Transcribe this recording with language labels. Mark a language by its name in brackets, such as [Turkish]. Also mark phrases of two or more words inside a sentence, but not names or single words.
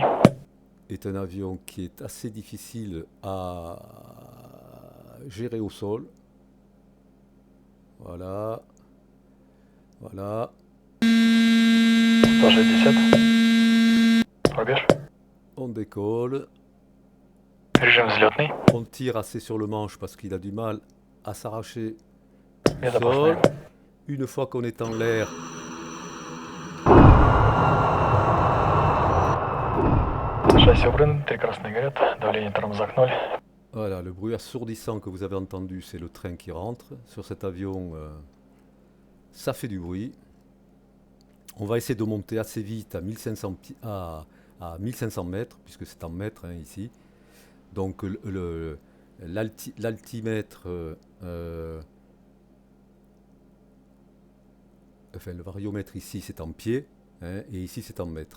[French] est un avion qui est assez difficile à gérer au sol. Voilà. Voilà. [Russian] 160. Рубеж. [French] On décolle. [Russian] Режим взлетный. [French] On tire assez sur le manche parce qu'il a du mal à s'arracher du [Russian] Безопасный. [French] sol. Une fois qu'on est en l'air, [Russian] Шасси убраны, 3 красные горят, давление тормозах 0. [French] voilà, le bruit assourdissant que vous avez entendu, c'est le train qui rentre. Sur cet avion, ça fait du bruit. On va essayer de monter assez vite à 1500, à 1500 mètres, puisque c'est en mètres hein, ici. Donc l'altimètre, enfin le variomètre ici c'est en pieds, hein, et ici c'est en mètres.